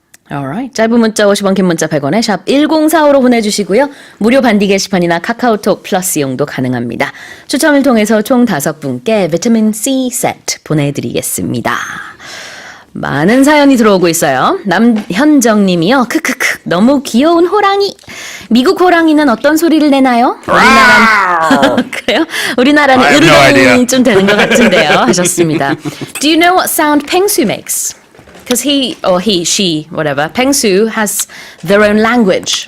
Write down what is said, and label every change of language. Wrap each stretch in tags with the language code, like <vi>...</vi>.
<en>Alright.</en> <ko>짧은 문자 50원, 긴 문자 100원에 샵 1045로 보내주시고요. 무료 반디 게시판이나 카카오톡 플러스 이용도 가능합니다. 추첨을 통해서 총 5분께 비타민 C 세트 보내드리겠습니다. 많은 사연이 들어오고 있어요. 남현정 님이요. 크크크 너무 귀여운 호랑이. 미국 호랑이는 어떤 소리를 내나요? 우리나라는 그래요? 우리나라는 으르렁 되는 것 같은데요. 하셨습니다.</ko> <en>Do you know what sound 펭수 makes? Because he, she, whatever, 펭수 has their own language.</en>